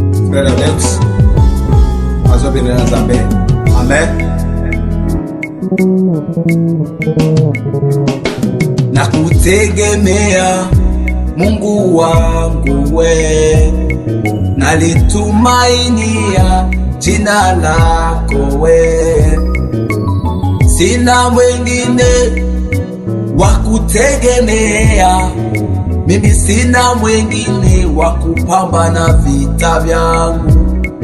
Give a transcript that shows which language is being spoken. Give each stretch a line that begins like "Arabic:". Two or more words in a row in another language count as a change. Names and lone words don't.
English: Spirit of
Portuguese: Deus, faz a obediência, amém. Amém.
Swahili: Nakutegemea, Mungu wangu we, nalitumainia jina lako we. Sina mwengine wa kutegemea, mimi sina mwengine wa kupambana vita vyangu.